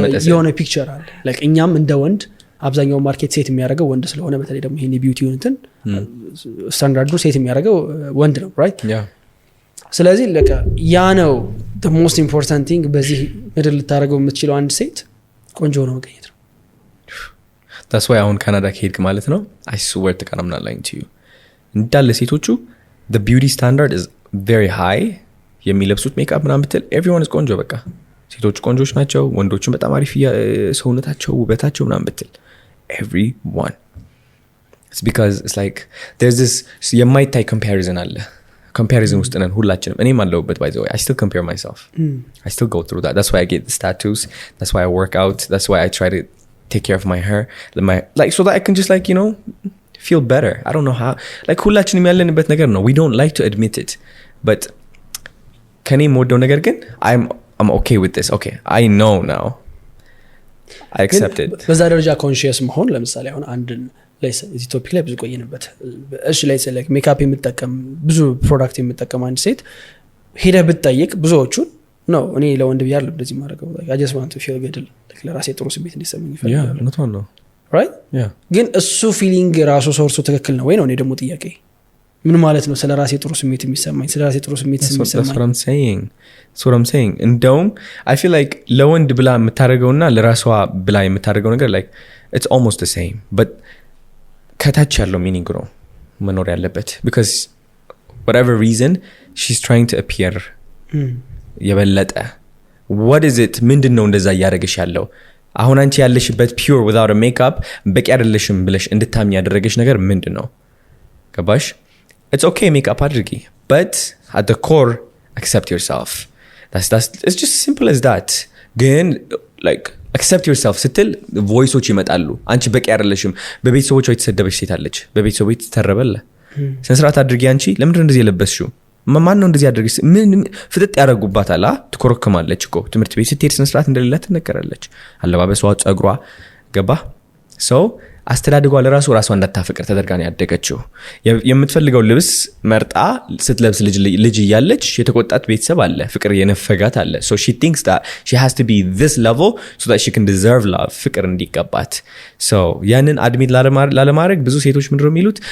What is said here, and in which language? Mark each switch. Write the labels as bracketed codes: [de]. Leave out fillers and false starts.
[am] የሆነ ፒክቸር አለ like እኛም እንደ ወንድ አብዛኛው ማርኬት ሴት የሚያደርገው ወንድ ስለሆነ በተለይ ደግሞ ይሄን ቢዩቲውን እንትን ስታንዳርዱ ሴት የሚያደርገው ወንድ ነው right ስለዚህ ለካ ያ ነው the most important thing በዚህ ምድር ልታደርገው የምትችለው አንድ ሴት ቆንጆ ነው መገኘት ነው that's why አሁን ካናዳ ከሄድክ ማለት ነው [en] I swear to God I'm not lying to you [am] እንዳለ ሴቶቹ [en] the beauty standard is very high [am] የሚለብሱት ሜካፕ ምናምን ብትል everyone is ቆንጆ በቃ ሴቶች ቆንጆች ናቸው ወንዶችም በጣም አሪፍ ሰውነታቸው ውበታቸው ምናምን ብትል everyone [en] it's because it's like there's this የማይታይ comparison አለ comparison [am] ውስጥ ነን ሁላችንም እኔም አለሁበት [en] by the way I still compare myself I still go through that that's why I get the tattoos that's why I work out that's why I try to take care of my hair like so that I can just like you know feel better I don't know how like [am] ሁላችንም ያለንበት ነገር ነው [en] we don't like to admit it but [am] ከኔ የምወደው ነገር ግን [en] I'm okay with this okay I know now I accept it [am] በዛ ደረጃ ኮንሺየስ መሆን ለምሳሌ አሁን አንድን እዚህ ቶፒክ ላይ ብዙ ቆየንበት እሺ ላይ ሰለክ ሜካፕ የምትጠቀም ብዙ ፕሮዳክት የምትጠቀም አንድ ሴት ሄደ ብትጠይቅ ብዙዎቹን ነው እኔ ለወንድ ቢያር እንደዚህ ማድረግ [en] I just want to feel good [am] ለራሴ ጥሩ ስሜት እንዲሰማኝ ይፈልጋል [en] not one [am] right ግን እሱ ፊሊንግ ራሱ ሶርሱ ትክክል ነው ወይ ነው እኔ ደግሞ ጥያቄ ምን ማለት ነው ስለ ራሴ ጥሩ ስሜት የሚሰማኝ ስለ ራሴ ጥሩ ስሜት የሚሰማኝ [en] that's what I'm saying እንደውም I feel like [am] ለወንድ ብላ የምታደርገውና ለራሷ ብላ የምታደርገው ነገር [en] like it's almost the same but [am] ከታች ያለው ሚኒንግ ነው መኖር ያለበት [en] because whatever reason she's trying to appear [am] የበለጠ [en] what is it [am] ምንድነው እንደዛ ያደረገሽ ያለው አሁን አንቺ ያለሽበት pure without a makeup በቂ አይደለሽም ብለሽ እንድታምኝ ያደረገሽ ነገር ምንድነው ገባሽ [en] it's okay [am] makeup አድርጊ but at the core [en] accept yourself. It's just simple as that. [am] ግን like accept yourself ስትል ቮይሶች ይመጣሉ። አንቺ በቂ አይደለሽም። በቤተሰቦቿ የተሰደበች ሴት አለች። በቤተሰቦቿ ተተረበለ ስንስራት አድርጊ አንቺ ለምንድነው እንደዚህ የለበስሽው? ማን ነው እንደዚህ ያደርግሽ? ምን ፍጥጥ ያደርጉባታል። ትኮረከማለች እኮ ትምህርት ቤት ስትሄድ ስንስራት እንደሌላት ትነገራለች። አለባበሷ፣ ጸጉሯ ገባ ሰው አስተዳድጓ ለራሱ ራሷ እንዳታፈቅር ተደርጋ ነው ያደገችው። የምትፈልገው ልብስ መርጣ ስትለብስ ልጅ እያለች የተቆጣት ቤተሰብ አለ፣ ፍቅር የነፈጋት አለ። [en] so she thinks that she has to be this level so that she can deserve love, [am] ፍቅር እንዲቀባት። so ያንን አድሚት ላለማድረግ ብዙ ሴቶች ምንድነው የሚሉት?